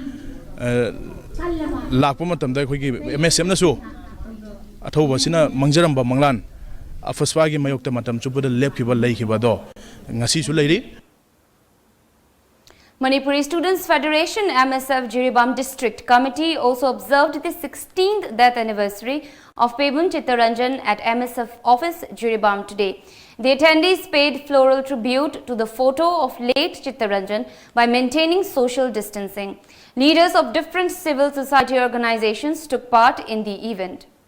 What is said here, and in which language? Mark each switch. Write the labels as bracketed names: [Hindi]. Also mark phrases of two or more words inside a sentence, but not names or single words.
[Manipuri] lakpa matamda kogi MSM na so athoba sina mangjaramba manglan afaswa gi mayokta matam chupada lepkiba leikiba do ngasi su leiri. [English] Manipuri Students Federation MSF Jiribam District Committee also observed the 16th death anniversary of Pebam Chittaranjan at MSF office Jiribam today. The attendees paid floral tribute to the photo of late Chittaranjan by maintaining social distancing. Leaders of different civil society organizations took part in the event.